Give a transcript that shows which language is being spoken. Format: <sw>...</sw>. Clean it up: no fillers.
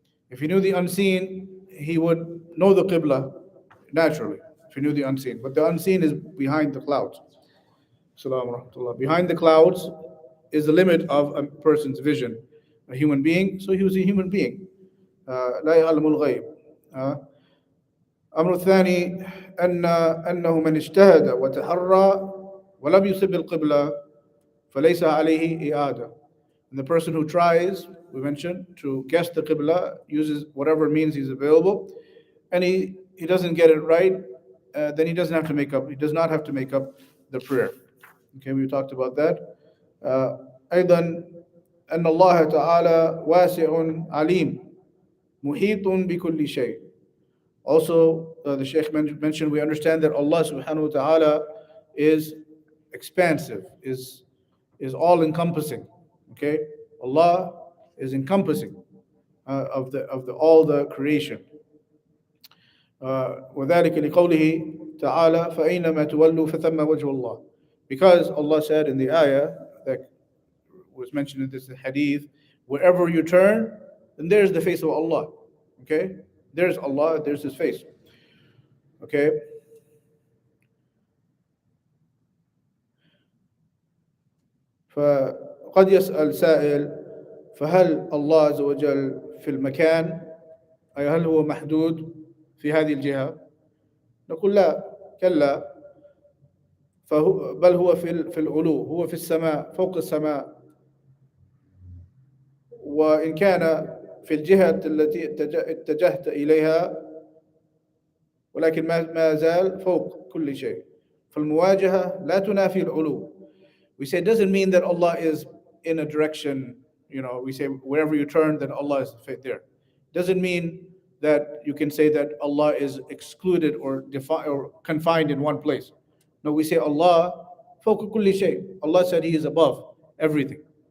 <en>If he knew the unseen, he would know the Qibla naturally, if he knew the unseen. But the unseen is behind the clouds. Assalamu rahmatullah. Behind the clouds is the limit of a person's vision. A human being, so he was a human being.</en> <ar>لا يعلم الغيب. أمر الثاني أنه من اجتهد وتحرى ولم يصب القبلة فليس عليه إعادة.</ar> <en>And the person who tries, we mentioned, to guess the Qibla, uses whatever means he's available, and he doesn't get it right, then he does not have to make up the prayer. Okay, we talked about that.</en> <ar>أيضا أن الله تعالى واسع عليم محيط بكل شيء.</ar> <en>Also, the Shaykh mentioned, we understand that Allah subhanahu wa ta'ala is expansive, is all-encompassing. Okay, Allah is encompassing of all the creation.</en> <ar>وذلك لقوله تعالى فأينما تولوا فثم وجه الله.</ar> <en>Because Allah said in the ayah that was mentioned in this hadith, wherever you turn, then there's the face of Allah. Okay, there's Allah, there's His face. Okay.</en> <ar>فقد يسأل سائل فهل الله عز وجل في المكان أي هل هو محدود في هذه الجهة؟ نقول لا، كلا، بل هو في العلو، هو في السماء، فوق السماء. وإن كان في الجهة التي اتجهت إليها ولكن ما زال فوق كل شيء. فالمواجهة لا تنافي العلو.</ar> <en>We say it doesn't mean that Allah is in a direction, we say wherever you turn, then Allah is there. Doesn't mean that you can say that Allah is excluded or confined in one place. No, we say Allah,</en> <ar>فوق كل شيء.</ar> <en>Allah said He is above everything.</en>